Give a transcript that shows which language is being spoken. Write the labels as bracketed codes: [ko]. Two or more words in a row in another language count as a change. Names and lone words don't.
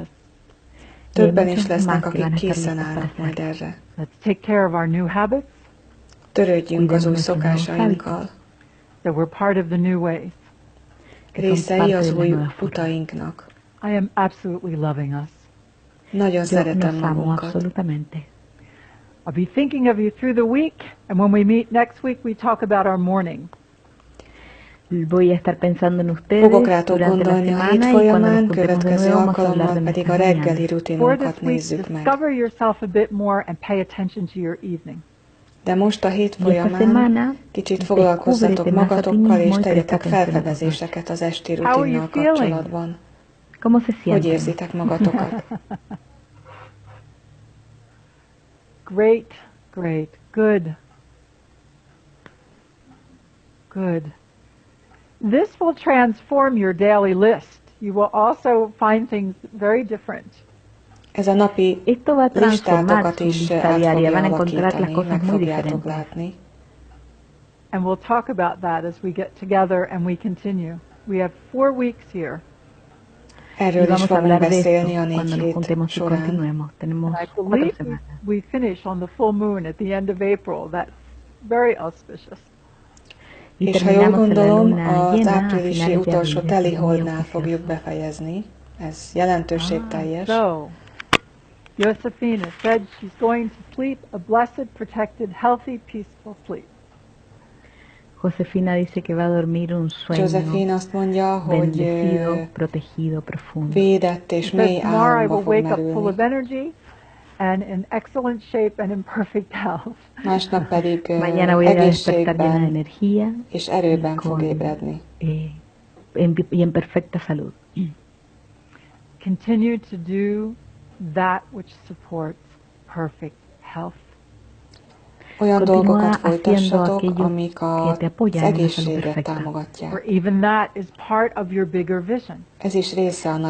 [hu] Többen is [es] muchos [hu] lesznek, [es] más que [hu] akik [es] van a estar [hu] készen [es] listos para [hu] állnak majd [es] hacer. [hu] erre. [en] Let's take care of our new habits, [hu] Törődjünk az új [es] Cuidemos nuestros nuevos [hu] szokásainkkal. [en] that we're part of the new ways. [hu] Részei az új utainknak. [en] I am absolutely loving us. [hu] Nagyon [es] Yo [hu] szeretem [es] nos amo [hu] magunkat. [es] absolutamente. [en] I'll be thinking of you through the week, and when we meet next week, we talk about our morning. [es] Voy a estar pensando en ustedes [hu] Fogok rátok [es] durante la [hu] gondolni a hét [es] semana y cuando nos [hu] folyamán, [es] juntemos de [hu] következő [es] nuevo vamos a hablar [hu] alkalommal [es] de [hu] pedig a [es] nuestras [hu] reggeli [es] mañanas. [en] For [hu] rutinunkat [en] this week, [hu] nézzük meg. [en] discover yourself a bit more and pay attention to your evening. [hu] De most a hét [es] Y esta [hu] folyamán [es] semana [hu] kicsit foglalkozzatok [es] descúbrete más a ti [hu] magatokkal, és [es] mismo y [hu] tegyetek [es] presta atención a tus [hu] felfedezéseket az esti [en] How are you [hu] rutinnal [en] feeling? [hu] kapcsolatban. [es] ¿Cómo se [hu] Hogy [es] sienten? [hu] érzitek magatokat? [en] Great, great, good. Good. This will transform your daily list. You will also find things very different. [hu] Ez a napi [es] Esto va a transformar [hu] listátokat [es] su [hu] is [es] lista [hu] át [es] diaria, van [hu] fogja [es] a encontrar las [hu] alakítani, [es] cosas [hu] meg [es] muy [hu] fogjátok [es] diferentes. [hu] látni. [en] And we'll talk about that as we get together and we continue. We have 4 weeks here. [es] Y [hu] Erről is [es] vamos a [hu] fogunk [es] hablar de [hu] beszélni a [es] esto [hu] 4 [es] cuando nos [hu] hét [es] juntemos y [hu] során. [es] continuemos. Tenemos [en] And I [es] 4 [en] believe [es] semanas. [en] we finish on the full moon at the end of April. That's very auspicious. [es] Y [hu] És ha jól [es] terminamos en la [hu] gondolom, [es] luna [hu] az [es] llena a [hu] áprilisi [es] finales de [hu] utolsó [es] abril. Eso es muy [hu] teliholdnál fogjuk [es] auspicioso. [hu] befejezni. Ez jelentőségteljes. [en] So, Josefina said she's going to sleep a blessed, protected, healthy, peaceful sleep. [es] Josefina dice que va a dormir un sueño [hu] Josephine azt mondja, hogy [es] bendecido, protegido, profundo. [hu] védett és [en] She says [hu] mély [en] tomorrow I [hu] álomba [en] will [hu] fog [en] wake up full [hu] merülni. [en] of energy and in excellent shape and in perfect health. [hu] Másnap pedig [es] Mañana voy a despertar llena de [hu] egészségben [es] energía [hu] és erőben [es] y [hu] fog ébredni. [es] y en perfecta salud. [en] Continue to do that which supports perfect health. [hu] Olyan [es] Continúa [hu] dolgokat [es] haciendo [hu] folytassatok, [es] aquello [hu] amik [es] que [hu] az [es] te apoyan en una salud [hu] egészséget [es] perfecta. [en] Or [hu] támogatják. [en] even that is part of your bigger vision. [hu] Ez is része a